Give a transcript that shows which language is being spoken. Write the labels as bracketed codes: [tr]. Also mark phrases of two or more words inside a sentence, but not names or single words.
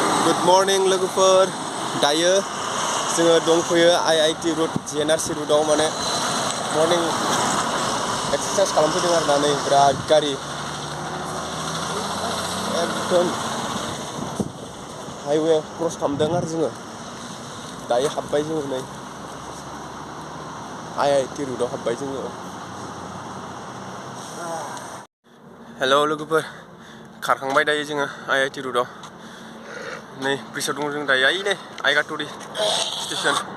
[en] Good morning [brx] लोगोफोर दायो जोङो दंफैयो IIT road GNRC roadआव माने [en] morning exercise [brx] खालामफैदों आरोना नै बिराद गारि एकदम [en] highway cross [brx] खालामदों आरो जोङो दायो हाबबाय जोङो नै IIT roadआव हाबबाय जोङो हेलौ लोगोफोर खारखांबाय दायो जोङो IIT roadआव नै ब्रिजआव दङ जों दायो नै आइगाटरि स्टेशन